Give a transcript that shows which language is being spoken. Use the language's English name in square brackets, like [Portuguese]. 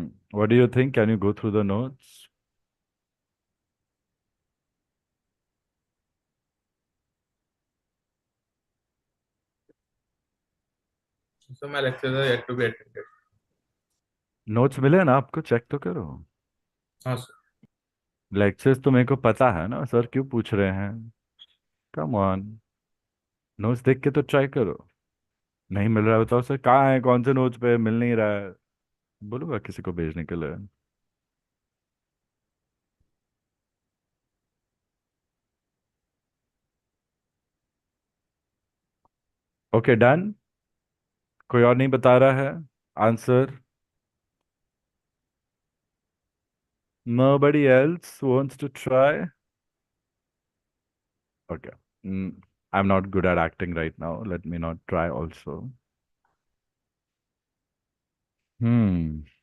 [English] What do you think? Can you go through the notes? So my lectures are yet to be attended. [Hindi] Notes मिले ना आपको? Check तो करो. हाँ sir. Lectures तो मेरे को पता है ना सर क्यों पूछ रहे हैं. [English] Come on. [Hindi] नोट्स देख के तो ट्राई करो. नहीं मिल रहा है बताओ सर कहाँ है, कौन से नोट्स पे मिल नहीं रहा है. बोलूंगा किसी को भेजने के लिए. [English] Okay done. [Hindi] कोई और नहीं बता रहा है answer. [English] Nobody else wants to try. Okay. I'm not good at acting right now. Let me not try also. Hmm.